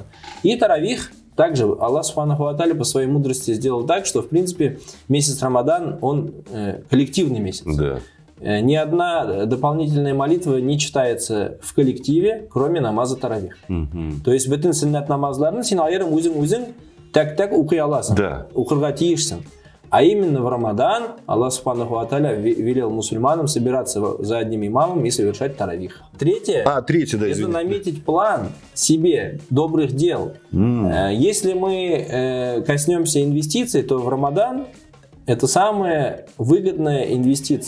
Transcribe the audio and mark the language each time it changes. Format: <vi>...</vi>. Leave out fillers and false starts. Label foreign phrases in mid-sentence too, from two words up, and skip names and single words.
<ru>И таравих. Также Аллах</ru> <ar>سبحانه وتعالى</ar> <ru>по своей мудрости сделал так, что, в принципе, месяц Рамадан, он коллективный месяц. Да. Ни одна дополнительная молитва не читается в коллективе, кроме намаза таравих. То есть</ru> <tr>bütün sünnet namazlarını</tr> <kk>сен айырым өзің так оқи аласың, оқырға тиішсің.</kk> <ru>А именно в Рамадан Аллах</ru> <ar>سبحانه وتعالى</ar> <ru>велел мусульманам собираться за одним имамом и совершать таравих. Третье, это наметить план себе добрых дел. Если мы коснемся инвестиций, то в Рамадан это самая выгодная инвестиция.</ru>